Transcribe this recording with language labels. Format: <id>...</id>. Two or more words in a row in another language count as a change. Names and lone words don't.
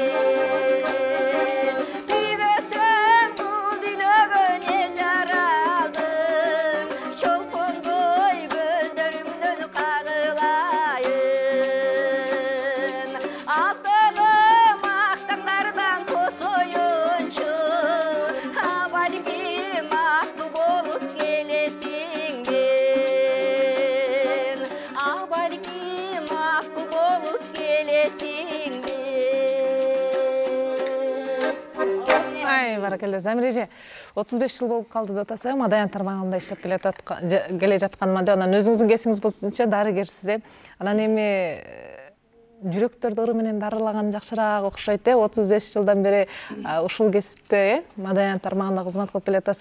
<kk>сүйбесең бұл дүниеге не жаралдың шолпондой көздерімнен қағылайын алтыным ақтаңдардан тосойыншы балким аққу болып келесің бе балким аққу болып келесің бе</kk> <ky>Ай, баракалла. Замир эже 35 жыл болуп калды деп атасыз, Маданян тармагында иштеп келе жатканыма анан өзүңүздүн кесиңиз боюнча дарыгерсиз, анан эми жүрөктөрдү ыры менен дарылаган жакшыраак окшойт, 35 жылдан бери ушул кесипте, Маданян тармагында кызмат кылып келе атасыз.</ky>